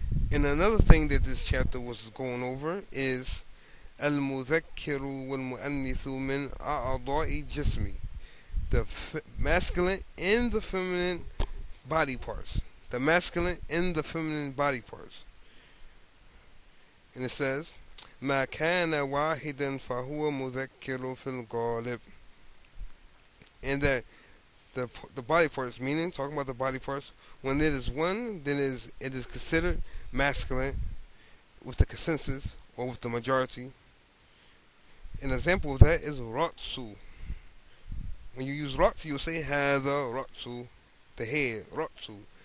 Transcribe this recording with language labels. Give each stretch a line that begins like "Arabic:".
English: And another thing that this chapter was going over is
Arabic: المذكر والمؤنث من أعضاء جسمي.
English: The masculine and the feminine body parts. The masculine and the feminine body parts. And it says,
Arabic: ما كان واحدا فهو مذكر في الغالب.
English: And that the body parts, meaning talking about the body parts, when it is one, then it is considered masculine with the consensus or with the majority. An example of that is ratsu. When you use ratsu, you'll say هذا ratsu, the head, ratsu.